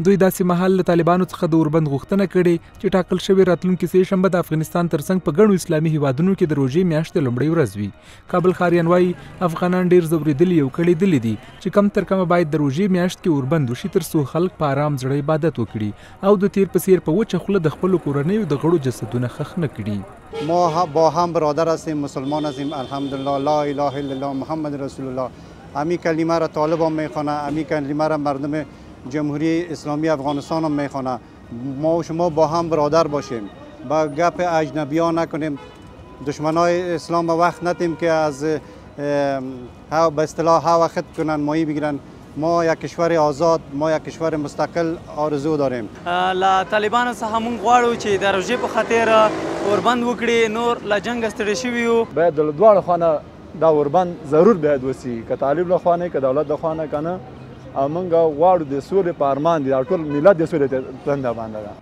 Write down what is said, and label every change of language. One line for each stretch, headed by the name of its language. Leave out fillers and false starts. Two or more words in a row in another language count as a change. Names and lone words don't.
Pashto: دوی داسې مهال له طالبانو څخه د اوربند غوښتنه کړې چې ټاکل شوې راتلونکې سه شنبه د افغانستان ترڅنګ په ګڼو اسلامي هیوادونو کې د روژې میاشتې لومړۍ ورځ وي. کابل ښاریان وایي افغانان ډېر ځورېدلي او کړېدلي دي چې کم تر کمه باید د روژې میاشت کې اوربند وشي تر څو خلک په ارام زړه عبادت وکړي او د تیر په څیر په وچه خوله د خپلو کورنیو د غړو جسدونه ښخ نه کړي.
Persian: ما با هم برادر هستیم، مسلمان هستیم، الحمدلله،
Arabic: لا اله الا الله محمد رسول الله.
Persian: امی کلمه را طالبان میخوانه، امی کلمه را مردم جمهوری اسلامی افغانستان هم میخوانه. ما و شما با هم برادر باشیم، با گپ اجنبی‌ها نکنیم، دشمنای اسلام وقت ندیم که از به اصطلاح ها وقت کنن مایی بگیرن. ما یک کشور آزاد، ما یک کشور مستقل آرزو داریم.
Pashto: لا طالبانو څخه مونږ غواړو چې د روژې په خاطر اوربند وکړي، نور له جنګ ستړي شوي یو. باید د دواړو خوا دا اوربند ضرور باید وسي، که طالب له خوا نه که دولت له خوا نه که نه. موږ غواړو د سولې په ارمان دي، ټول ملت د سولې دنده باندې ده.